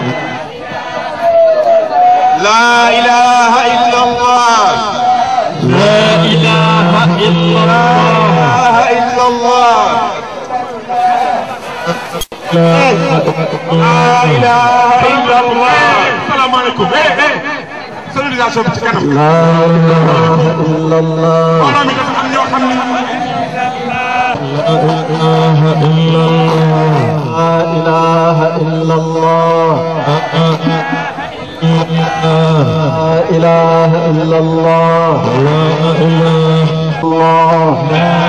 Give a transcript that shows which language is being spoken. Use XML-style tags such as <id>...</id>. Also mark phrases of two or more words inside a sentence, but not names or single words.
<ar>لا إله إلا الله لا إله إلا الله إلا الله لا إله إلا الله السلام عليكم</ar> <wo>sonorisation bi ci kanam</wo> <ar>لا إله إلا الله</ar> <wo>mbooloo mi dafa am ñoo xam ne</wo> <ar>لا إله إلا الله لا إله إلا الله لا</ar>